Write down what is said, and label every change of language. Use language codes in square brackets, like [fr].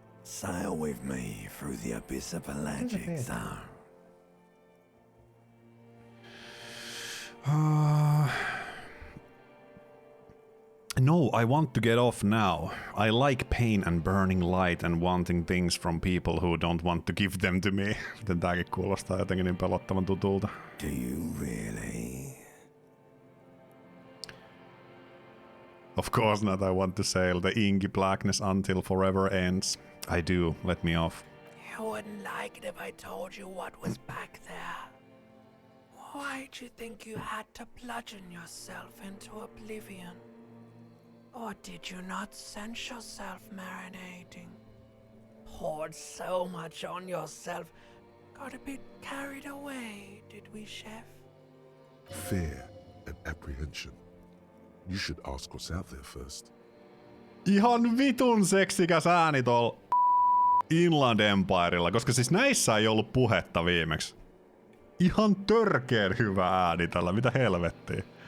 [en] Sail with me through the abyss of pelagic zone. No, I want to get off now. I like pain and burning light and wanting things from people who don't want to give them to me. [fi] Miten tääkin kuulostaa jotenkin niin pelottavan tutulta. [en] Do you really? Of course not, I want to sail the inky blackness until forever ends. I do, let me off. You wouldn't like it if I told you what was back there. Why'd you think you had to bludgeon yourself into oblivion? Or did you not sense yourself marinating? Poured so much on yourself, got a bit carried away, did we, chef? Fear and apprehension. You should ask what's out there first. [fi] Ihan vitun seksikäs ääni tuolla Inland Empirella, koska siis näissä ei ollut puhetta viimeksi. Ihan törkeen hyvä ääni tällä, mitä helvettiä.